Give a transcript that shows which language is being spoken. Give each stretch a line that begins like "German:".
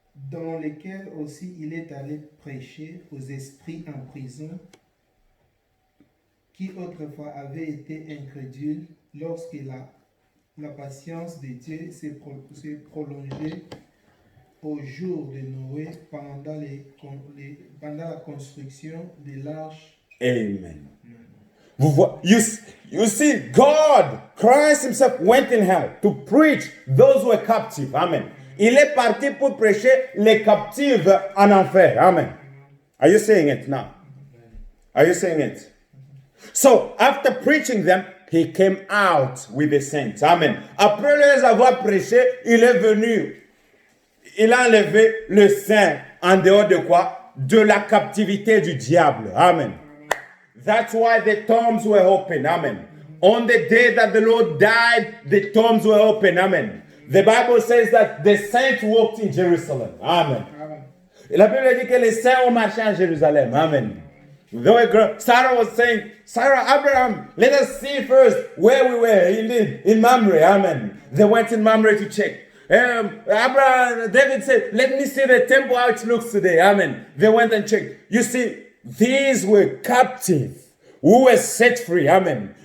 French: Dans lesquels aussi il est allé prêcher aux esprits en prison, qui autrefois avaient été incrédules lorsque la patience de Dieu s'est prolongée au jour de Noé pendant la construction de l'arche. Amen.
English: You see, Christ himself went in hell to preach those who were captive. Amen.
French: Il est parti pour prêcher les captifs en enfer.
English: Amen. Are you saying it now? Are you saying it? So, after preaching them, he came out with the saints. Amen.
French: Après les avoir prêchés, il est venu. Il a enlevé le saint en dehors de quoi? De la captivité du diable. Amen.
English: That's why the tombs were open. Amen. On the day that the Lord died, the tombs were open. Amen. The Bible says that the saints walked in Jerusalem. Amen.
French: La Bible dit que les saints ont marché en Jérusalem. Amen.
English: Sarah was saying, Abraham, let us see first where we were in Mamre. Amen. They went in Mamre to check. Abraham, David said, let me see the temple, how it looks today. Amen. They went and checked. You see, these were captive who were set free. Amen.